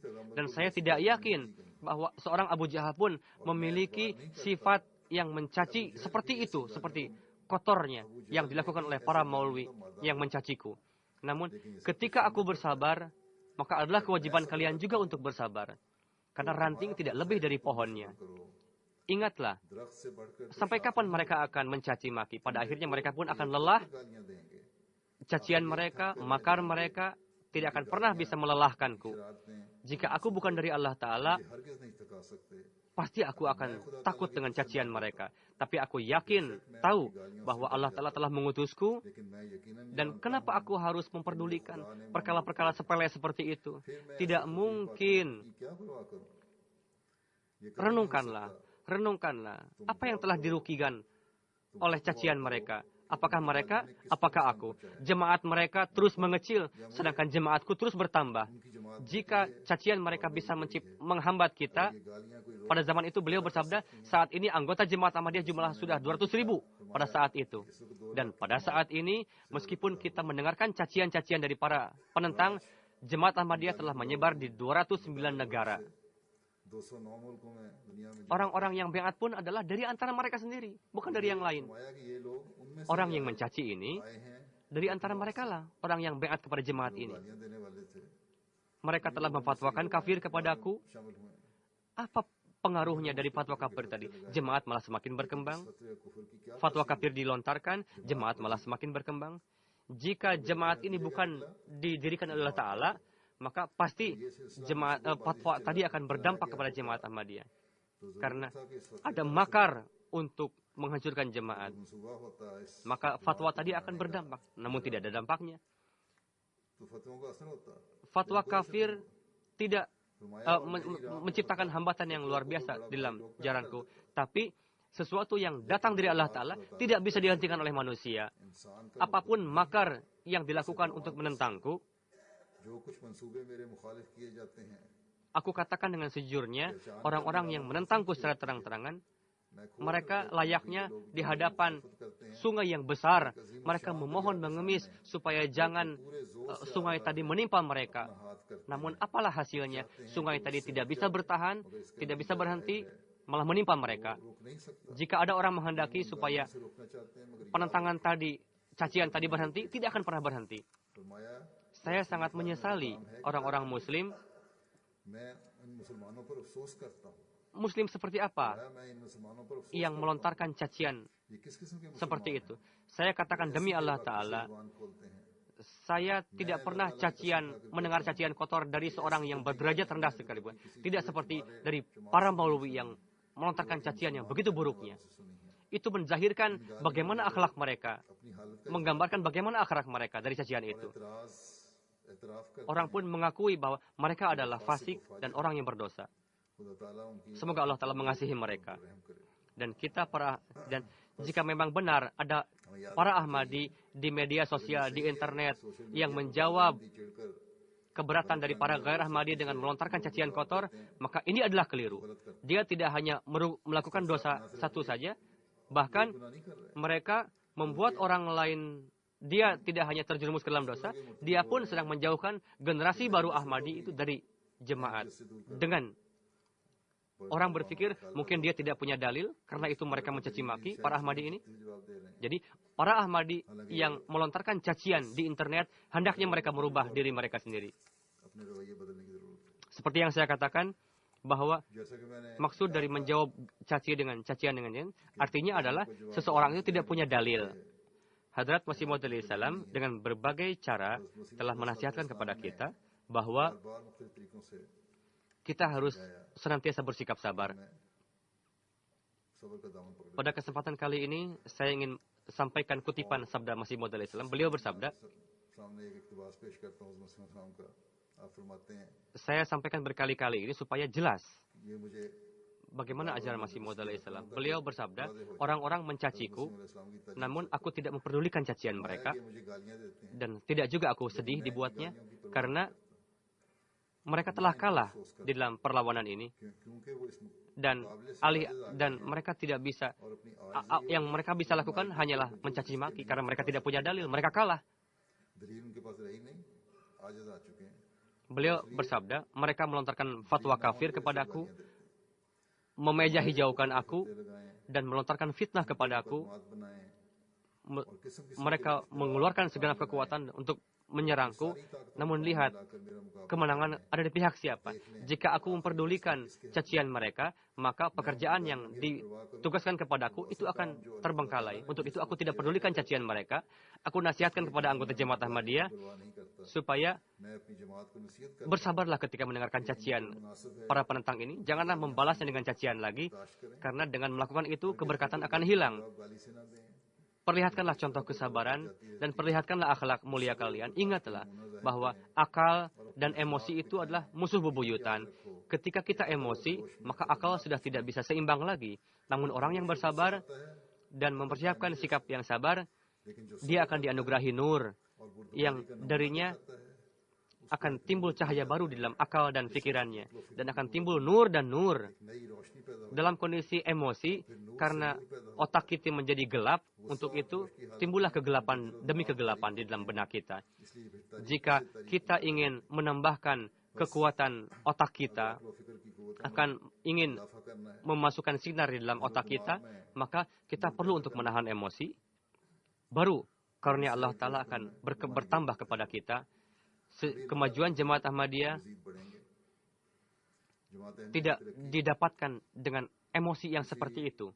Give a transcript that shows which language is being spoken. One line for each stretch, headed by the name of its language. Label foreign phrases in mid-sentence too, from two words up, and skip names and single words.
Indonesian: Dan saya tidak yakin bahwa seorang Abu Jahal pun memiliki sifat yang mencaci seperti itu, seperti kotornya yang dilakukan oleh para maulwi yang mencaciku. Namun ketika aku bersabar, maka adalah kewajiban kalian juga untuk bersabar. Karena ranting tidak lebih dari pohonnya. Ingatlah,
Urdu: درخت سے بڑھ کر
Indonesian: sampai kapan mereka akan mencaci maki? Pada akhirnya mereka pun akan lelah.
Urdu: گالیاں دیں گے.
Indonesian: Cacian mereka, makar mereka tidak akan pernah bisa melelahkanku.
Urdu: शरारतें
Indonesian: Jika aku bukan dari Allah Ta'ala,
Urdu: یہ ہرگز نہیں تھکا سکتے.
Indonesian: pasti aku akan takut dengan cacian mereka. Tapi aku yakin, tahu bahwa Allah Ta'ala telah mengutusku.
Urdu: لیکن میں یقیناً
Indonesian: Dan kenapa aku harus memperdulikan perkara-perkara sepele seperti itu? Tidak mungkin.
Urdu: کی کیا پرواہ کروں؟ یہ
Indonesian: Renungkanlah. Apa yang telah dirugikan oleh cacian mereka? Apakah mereka? Apakah aku? Jemaat mereka terus mengecil, sedangkan jemaatku terus bertambah. Jika cacian mereka bisa menghambat kita,
Urdu: گالیاں کوئی
Indonesian: pada zaman itu beliau bersabda, saat ini anggota jemaat Ahmadiyah jumlah sudah 200.000 pada saat itu. Dan pada saat ini, meskipun kita mendengarkan cacian-cacian dari para penentang, jemaat Ahmadiyah telah menyebar di 209 negara.
Urdu: 209 ملکوں میں دنیا میں
Indonesian: Orang-orang yang baiat pun adalah dari antara mereka sendiri, bukan dari yang lain.
Urdu: فرمایا کہ یہ لوگ ان میں سے
Indonesian: Orang yang mencaci ini
Urdu: آئے ہیں
Indonesian: dari antara mereka lah orang yang beat kepada jemaat ini.
Urdu: گالیاں دینے والے تھے
Indonesian: Mereka telah memfatwakan kafir kepadaku.
Urdu: شامل ہوئے
Indonesian: Apa pengaruhnya dari fatwa kafir tadi? Jemaat malah semakin berkembang.
Urdu: فتوے کفر کی کیا
Indonesian: Fatwa kafir dilontarkan, jemaat malah semakin berkembang. Jika jemaat ini bukan didirikan oleh Allah Ta'ala, maka pasti fatwa tadi akan berdampak kepada jemaat Ahmadiyah. Karena ada makar untuk menghancurkan jemaat.
Urdu: منصوبہ ہوتا ہے اس
Indonesian: Maka fatwa tadi akan berdampak, namun tidak ada dampaknya.
Urdu: تو فتووں کا اثر ہوتا ہے
Indonesian: Fatwa kafir tidak menciptakan hambatan yang luar biasa dalam jalanku. Tapi sesuatu yang datang dari Allah Ta'ala tidak bisa dihentikan oleh manusia.
Urdu: انسان کا
Indonesian: Apapun makar yang dilakukan untuk menentangku,
Urdu: جو کچھ منصوبے میرے مخالف کیے جاتے ہیں
Indonesian: aku katakan dengan sejujurnya, orang-orang yang menentangku secara terang-terangan, mereka layaknya di hadapan sungai yang besar. Mereka memohon mengemis supaya jangan sungai tadi menimpa mereka. Namun apalah hasilnya? Sungai tadi tidak bisa bertahan, tidak bisa berhenti, malah menimpa mereka. Jika ada orang menghendaki supaya penentangan tadi, cacian tadi berhenti, tidak akan pernah berhenti. Saya sangat menyesali orang-orang Muslim.
Urdu: میں ان مسلمانوں پر افسوس کرتا ہوں
Indonesian: Muslim seperti apa
Urdu: میں ان مسلمانوں پر افسوس
Indonesian: yang melontarkan cacian
Urdu: یہ کس قسم کے
Indonesian: seperti itu? Saya katakan demi Allah Ta'ala,
Urdu: مسلمان کھولتے ہیں
Indonesian: saya tidak pernah mendengar cacian kotor dari seorang yang berderajat rendah sekalipun. Tidak seperti dari para maulwi yang melontarkan cacian yang begitu buruknya. Itu menzahirkan bagaimana akhlak mereka,
Urdu: اپنی حالت کا
Indonesian: menggambarkan bagaimana akhlak mereka dari cacian itu.
Urdu: اعتراف کر
Indonesian: Orang pun mengakui bahwa mereka adalah fasik dan orang yang berdosa.
Urdu: خدا تعالیٰ ان کی
Indonesian: Semoga Allah Ta'ala mengasihi mereka.
Urdu: رحم کرے
Indonesian: Dan jika memang benar ada para Ahmadi di media sosial, di internet yang menjawab
Urdu: चिढ़कर
Indonesian: keberatan dari para gair Ahmadi dengan melontarkan cacian kotor, maka ini adalah keliru. Dia tidak hanya melakukan dosa satu saja, bahkan
Urdu: گناہ نہیں کر رہے
Indonesian: mereka membuat orang lain, dia tidak hanya terjerumus ke dalam dosa, dia pun sedang menjauhkan generasi baru Ahmadi itu dari jemaat. Dengan orang berpikir mungkin dia tidak punya dalil, karena itu mereka mencaci maki para Ahmadi ini.
Urdu: جواب دے رہے ہیں
Indonesian: Jadi para Ahmadi yang melontarkan cacian di internet, hendaknya mereka merubah diri mereka sendiri.
Urdu: اپنے رویے بدلنے کی ضرورت ہے
Indonesian: Seperti yang saya katakan, bahwa
Urdu: جیسا کہ میں نے
Indonesian: maksud dari menjawab cacian dengan artinya adalah seseorang itu tidak punya dalil. Hadrat Masih Maud salam dengan berbagai cara telah menasihatkan kepada kita bahwa
Urdu: بار مختلف طریقوں سے
Indonesian: kita harus senantiasa bersikap sabar.
Urdu: میں صبر کا دامن پکڑے
Indonesian: Pada kesempatan kali ini, saya ingin sampaikan kutipan sabda Masih Maud salam. Beliau bersabda,
Urdu: سامنے ایک اقتباس پیش کرتا ہوں مسیح سلام کا آپ فرماتے ہیں
Indonesian: saya sampaikan berkali-kali ini supaya jelas
Urdu: یہ مجھے
Indonesian: bagaimana ajaran Masih Maud salam. Beliau bersabda, orang-orang mencaciku,
Urdu: اسلام کی تعلیم
Indonesian: namun aku tidak memperdulikan cacian mereka,
Urdu: یہ مجھے گالیاں دیتے ہیں
Indonesian: dan tidak juga aku sedih dibuatnya, karena mereka telah kalah di dalam perlawanan ini,
Urdu: کیونکہ وہ اس
Indonesian: dan mereka tidak bisa,
Urdu: اور اپنی
Indonesian: yang mereka bisa lakukan hanyalah mencaci maki, karena mereka tidak punya dalil, mereka kalah.
Urdu: دلیل ان کے پاس رہی نہیں آج آ چکے ہیں
Indonesian: Beliau bersabda, mereka melontarkan fatwa kafir kepadaku, memeja hijaukan aku,
Urdu: लगाएं
Indonesian: dan melontarkan fitnah kepadaku.
Urdu: بات بنائیں
Indonesian: Me-
Urdu: اور قسم کی
Indonesian: Mereka mengeluarkan segenap kekuatan untuk menyerangku, namun lihat,
Urdu: لا کر میرا مقابلہ
Indonesian: kemenangan ada di pihak siapa. Jika aku memperdulikan cacian mereka, maka pekerjaan yang ditugaskan kepadaku itu akan terbengkalai. Untuk itu aku tidak pedulikan cacian mereka. Aku nasihatkan kepada anggota jemaat Ahmadiyah
Urdu: پرواہ نہیں کرتا
Indonesian: supaya
Urdu: میں اپنی جماعت کو نصیحت کر
Indonesian: bersabarlah ketika mendengarkan cacian para penentang ini. Janganlah membalasnya dengan cacian lagi, karena dengan melakukan itu keberkatan akan hilang.
Urdu: جواب گالی سے نہ دیں
Indonesian: Perlihatkanlah contoh kesabaran dan perlihatkanlah akhlak mulia kalian. Ingatlah bahwa akal dan emosi itu adalah musuh bebuyutan. Ketika kita emosi, maka akal sudah tidak bisa seimbang lagi. Namun orang yang bersabar dan mempersiapkan sikap yang sabar,
Urdu: لیکن جو
Indonesian: dia akan dianugerahi nur
Urdu: اور برد
Indonesian: yang darinya akan timbul cahaya baru di dalam akal dan pikirannya. Dan akan timbul nur dan nur.
Urdu: نئی روشنی پیدا ہو
Indonesian: Dalam kondisi emosi, karena otak kita menjadi gelap, untuk itu timbullah kegelapan demi kegelapan di dalam benak kita.
Urdu: اس لیے بہتر
Indonesian: Jika kita ingin menambahkan kekuatan otak kita,
Urdu: فکر کی قوت
Indonesian: akan ingin
Urdu: اضافہ کرنا ہے
Indonesian: memasukkan sinar di dalam otak kita, maka kita perlu untuk menahan emosi. Baru karunia Allah Ta'ala akan bertambah kepada kita. Kemajuan Jemaat Ahmadiyah tidak didapatkan dengan emosi yang seperti itu.